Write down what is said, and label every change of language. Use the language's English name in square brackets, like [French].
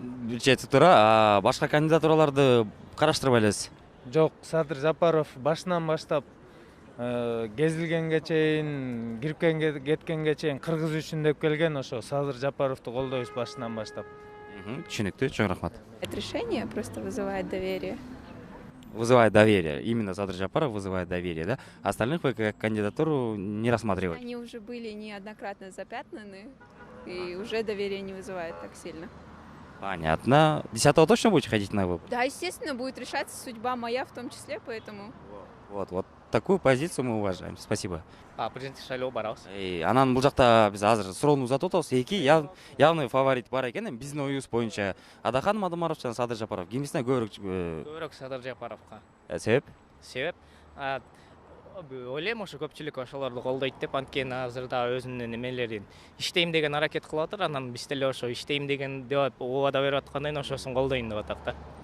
[Kyrgyz] Жетип тура, башка кандидатураларды караштырбай элесиз? Жок, Садыр Жапаров башынан баштап кезилгенге чейин, кирип кеткенге чейин Кыргыз үчүн деп келген. Ошо Садыр Жапаровду колдойбуз башынан баштап. Түшүнүктүү, чоң рахмат. [Russian] Это решение просто вызывает доверие. Вызывает доверие. Именно Садыр Жапаров вызывает доверие, да? Остальных вы как кандидатуру не рассматриваете? Они уже были неоднократно запятнаны, и уже доверие не вызывает так сильно. Понятно. 10-го точно будете ходить на выборы? Да, естественно, будет решаться судьба моя в том числе, поэтому... Вот такую позицию мы уважаем. Спасибо. [Kyrgyz] Президенттик шайлоого барабыз. Анан бул жакта биз азыр суроону узатып атабыз. Эки [Russian] явный фаворит [Kyrgyz] бар экен. Биздин оюбуз боюнча Адахан Мадумаров жана Садыр Жапаров. Кимисине Көбүрөөк Садыр Жапаровго. Себеп? Себеп ойлойм ошо көпчүлүк ошолорду колдойт деп, анткени азырда өзүнүн эмелерин иштейм деген аракет кылып атыр. Анан биз деле ошо иштейм деген деп убада берип аткандан кийин ошосун колдойм деп атат да.